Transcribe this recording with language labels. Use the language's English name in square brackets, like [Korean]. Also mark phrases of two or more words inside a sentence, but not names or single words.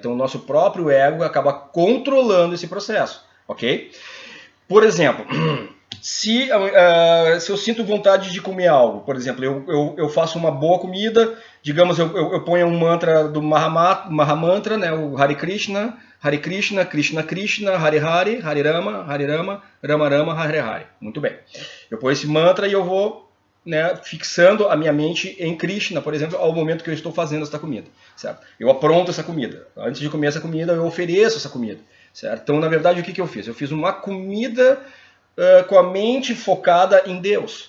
[Portuguese] Então o nosso próprio ego acaba controlando esse processo, ok? Por exemplo, Se eu sinto vontade de comer algo, por exemplo, eu faço uma boa comida, digamos, eu ponho um mantra do Mahamantra, né, o Hare Krishna, Krishna Krishna, Hare Hare, Hare Rama, Rama Rama, Hare Hare. Muito bem. Eu ponho esse mantra e eu vou, né, fixando a minha mente em Krishna, por exemplo, ao momento que eu estou fazendo essa comida, certo? Eu apronto essa comida. Antes de comer essa comida, eu ofereço essa comida, certo? Então, na verdade, o que eu fiz? Eu fiz uma comida com a mente focada em Deus.